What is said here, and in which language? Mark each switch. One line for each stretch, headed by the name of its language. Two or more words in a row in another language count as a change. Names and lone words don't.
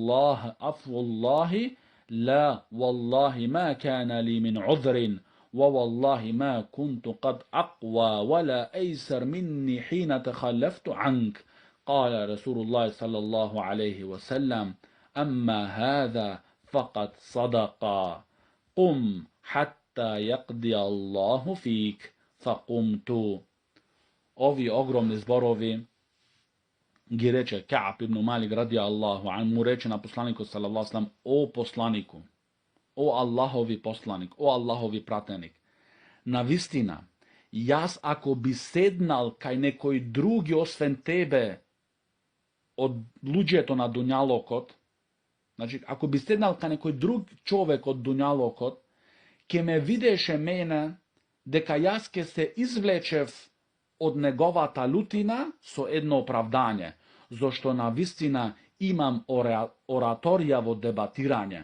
Arabic: الله لا والله ما كان لي من عذر ووالله ما كنت قد أقوى ولا أيسر مني حين تخلفت عنك. قال رسول الله صلى الله عليه وسلم أما هذا فقد صدقا قم حتى يقضي الله فيك فقمت.
Macedonian: Ovi ogromni zborovi ги рече Кааб ибн Малик
Arabic: رضي الله عنه,
Macedonian: му рече на посланикот
Arabic: صلى الله عليه و
Macedonian: саллем, о посланику, о Аллахови посланик, о Аллахови пратеник, навистина, јас ако би седнал кај некој други освен тебе од луѓето на дуњалокот, значи ако би седнал кај некој друг човек од дуњалокот, ке ме видеше мене дека јас ке се извлечев од неговата лутина со едно оправдање, зашто на вистина имам ораторија во дебатирање.